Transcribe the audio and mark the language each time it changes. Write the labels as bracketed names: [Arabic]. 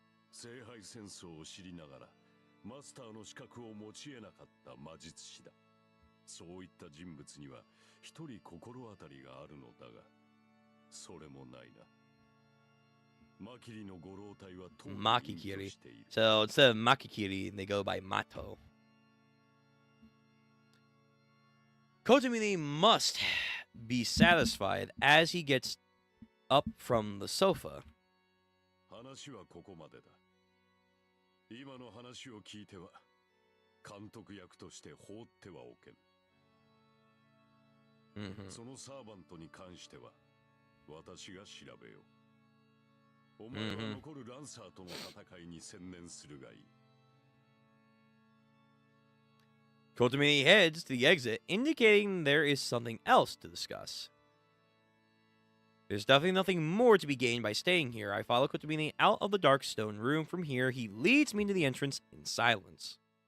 [Japanese] 聖杯戦争を知りながらマスターの資格を持ち得なかった魔術師だ。そういった人物には一人心当たりがあるのだが、それもないな。マキリのご老体はとうに隠居している。 [English] So instead of Makikiri, they go by Mato. Kotomine must be satisfied as he gets up from the sofa. [Japanese] 話はここまでだ。今の話を聞いては監督役として放ってはおけん。そのサーバントに関しては私が調べよう。お前は残るランサーとの戦いに専念するがいい。 [English] Kotomine heads to the exit, indicating there is something else to discuss. There's definitely nothing more to be gained by staying here. I follow Kotomine out of the dark stone room. From here, he leads me to the entrance in silence.